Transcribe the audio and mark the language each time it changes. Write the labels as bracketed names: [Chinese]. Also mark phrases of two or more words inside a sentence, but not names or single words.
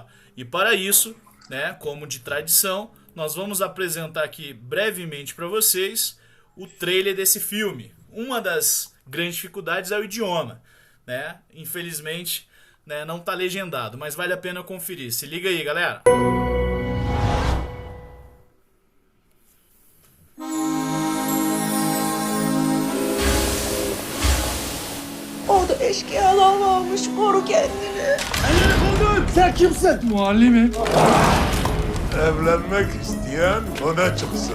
[Portuguese] E para isso, né, como de tradição, nós vamos apresentar aqui brevemente para vocês o trailer desse filme. Uma das grandes dificuldades é o idioma, né? Infelizmente, né, não está legendado, mas vale a pena conferir. Se liga aí, galera. [Turkish] Orada eşkıyalar varmış, koru kendini. Sen kimsin? Muallimim. Evlenmek isteyen öne çıksın.